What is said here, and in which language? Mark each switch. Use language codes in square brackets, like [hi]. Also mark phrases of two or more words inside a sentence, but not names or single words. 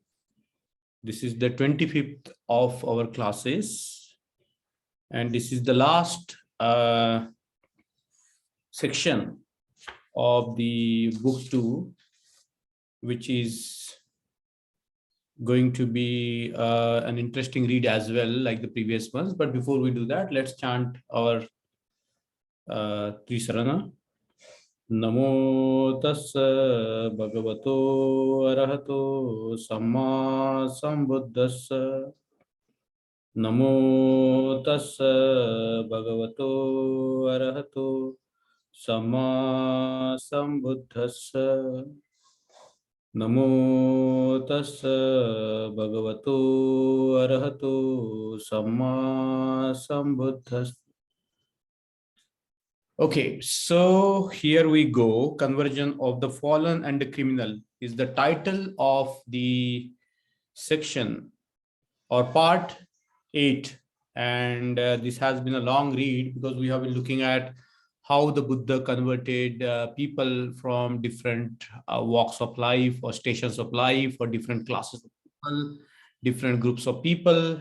[en] This is the 25th of our classes, and this is the last section of the book 2, which is going to be an interesting read as well, like the previous ones. But before we do that, let's chant our Trisarana. [pi] Namo tassa bhagavato arahato samma sambuddhassa. Namo tassa bhagavato arahato samma sambuddhassa. Namo tassa bhagavato arahato samma sambuddhassa. [en] Okay, so here we go. Conversion of the fallen and the criminal is the title of the section or part 8. And this has been a long read because we have been looking at how the Buddha converted people from different walks of life or stations of life or different classes of people, different groups of people.